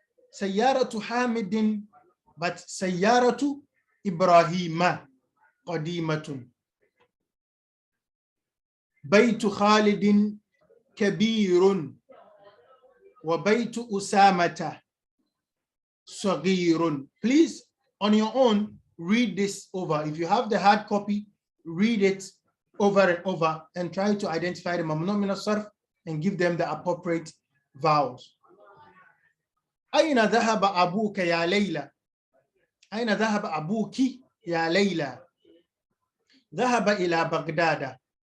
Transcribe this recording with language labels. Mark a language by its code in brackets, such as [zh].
[ar] سيارة حامد but سيارة إبراهيم قديمة. بيت خالد كبير وبيت أسامة صغير. [en] Please, on your own, read this over. If you have the hard copy, read it over and over and try to identify the mamnu min as-sarf and give them the appropriate vowels. [ar] أين ذهب أبوك يا ليلى؟ أين ذهب أبوك يا ليلى؟ ذهب إلى بغداد.